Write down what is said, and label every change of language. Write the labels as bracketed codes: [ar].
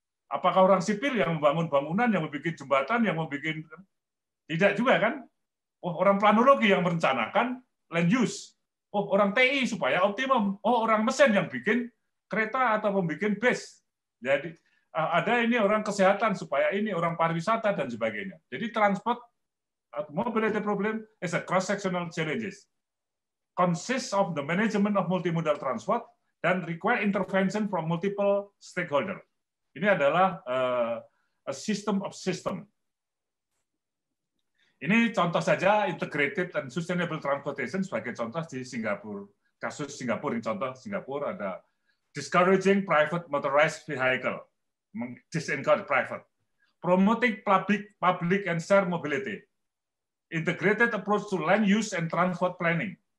[id] Apakah orang sipil yang membangun bangunan, yang membuat jembatan, yang membuat... Tidak juga kan? Oh, orang planologi yang merencanakan land use. Oh, orang TI supaya optimum. Oh, orang mesin yang bikin kereta atau membuat bus. Jadi ada ini orang kesehatan supaya ini orang pariwisata dan sebagainya. [en] Jadi transport mobility problem is a cross-sectional challenges. Consists of the management of multimodal transport dan require intervention from multiple stakeholder. [id] Ini adalah [en] a system of system. [id] Ini contoh saja [en] integrated and sustainable transportation [id] sebagai contoh di Singapura. Kasus Singapura, ini contoh Singapura ada [en] discouraging private motorized vehicle, disencourage private, promoting public and shared mobility, integrated approach to land use and transport planning.